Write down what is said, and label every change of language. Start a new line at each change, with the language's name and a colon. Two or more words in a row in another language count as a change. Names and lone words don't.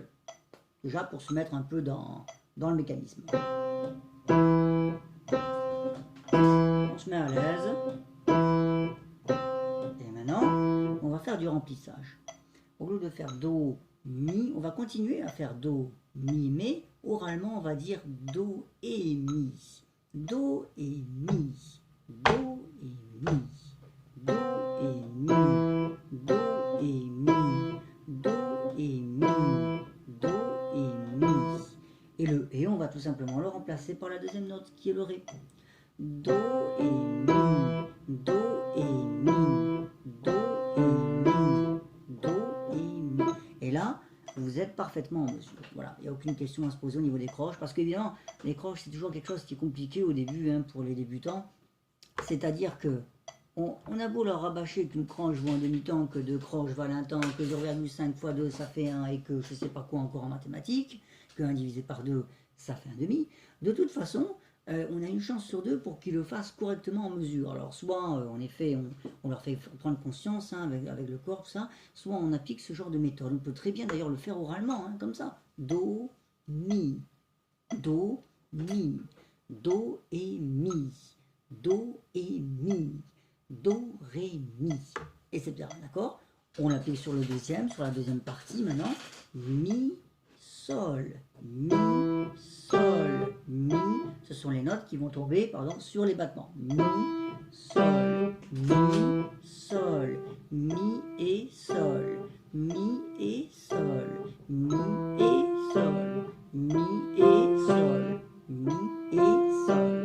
French: Déjà pour se mettre un peu dans le mécanisme. On se met à l'aise. Et maintenant, on va faire du remplissage. Au lieu de faire Do, Mi, on va continuer à faire Do, Mi, mais oralement on va dire Do et Mi. Do et Mi. Do et Mi. Do et Mi. Do et Mi. Do et Mi. Do et Mi. Et le et, on va tout simplement le remplacer par la deuxième note qui est le Ré. Do et Mi. Do et Mi. Do et Mi. Do et Mi. Et là, vous êtes parfaitement en mesure. Voilà, il n'y a aucune question à se poser au niveau des croches, parce qu'évidemment, les croches, c'est toujours quelque chose qui est compliqué au début hein, pour les débutants. C'est-à-dire que on a beau leur rabâcher qu'une croche vaut un demi-temps, que deux croches valent un temps, que 0,5 fois 2 ça fait 1 et que je ne sais pas quoi encore en mathématiques, que 1 divisé par 2 ça fait un demi. De toute façon, on a une chance sur deux pour qu'ils le fassent correctement en mesure. Alors soit en effet on leur fait prendre conscience hein, avec le corps, tout ça, soit on applique ce genre de méthode. On peut très bien d'ailleurs le faire oralement, hein, comme ça. Do, Mi, Do, Mi, Do et Mi, Do et Mi, Do, Ré, Mi, etc. D'accord? On l'applique sur le deuxième, sur la deuxième partie maintenant. Mi, Sol, Mi, Sol, Mi. Ce sont les notes qui vont tomber pardon, sur les battements. Mi, Sol, Mi, Sol, Mi et Sol, Mi et Sol, Mi et Sol, Mi et Sol, Mi et Sol.